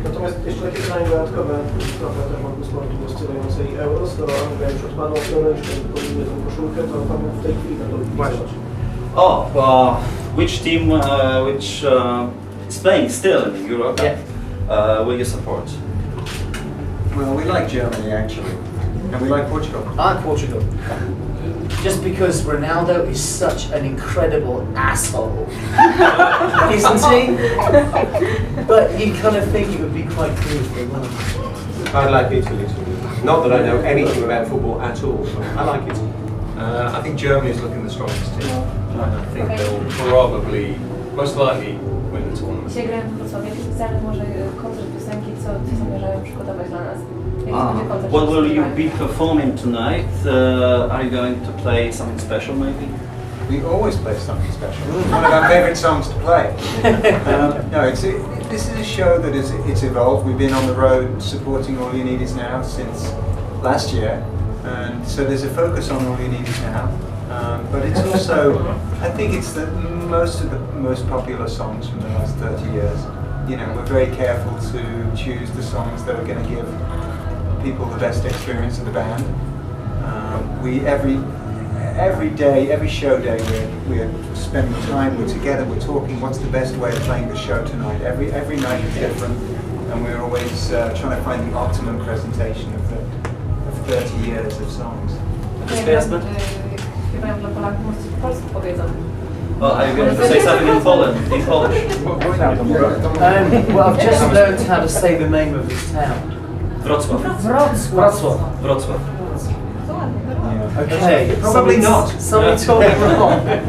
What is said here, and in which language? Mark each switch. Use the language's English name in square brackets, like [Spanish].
[Polish] Natomiast jeszcze takie pytanie dodatkowe, trochę też mam do sportu oscylującej Euro, skoro Anglia już odpadła w Euro, jeszcze wykonujemy tą koszulkę, to tam w tej chwili na to wypisać. [English] Oh, which team, is playing still in the Euro Cup, will you support? Well, we like Germany actually, and we like Portugal. I like Portugal. Just because Ronaldo is such an incredible asshole, isn't he? But you kind of think it would be quite cool if they won. I like Italy too. Not that I know anything about football at all, but I like Italy. I think Germany is looking the strongest team. I think they'll probably, most likely, win the tournament. [Polish] Dzisiaj grają w Wrocławiu. Jakiś specjalny może koncert piosenki, co zamierzają przygotować dla nas? Jaki będzie koncert? [English] What will you be performing tonight? Are you going to play something special maybe? We always play something special. It's one of our favourite songs to play. No, this is a show that it's evolved. We've been on the road supporting All You Need Is Now since last year, and so there's a focus on All You Need Is Now. But it's also, I think it's most of the most popular songs from the last 30 years. You know, we're very careful to choose the songs that are going to give people the best experience of the band. Every day, every show day, we're spending time, we're together, we're talking, what's the best way of playing the show tonight. Every night is different, and we're always trying to find the optimum presentation of 30 years of songs. [Polish] Wszystko jasne? Śpiewają dla Polaków, może coś po polsku powiedzą. [English] Oh, are you going to say something in Polish? Well, I've just learned how to say the name of this town. Wrocław. Wrocław. Wrocław. Okay. Probably not. Somebody told me wrong.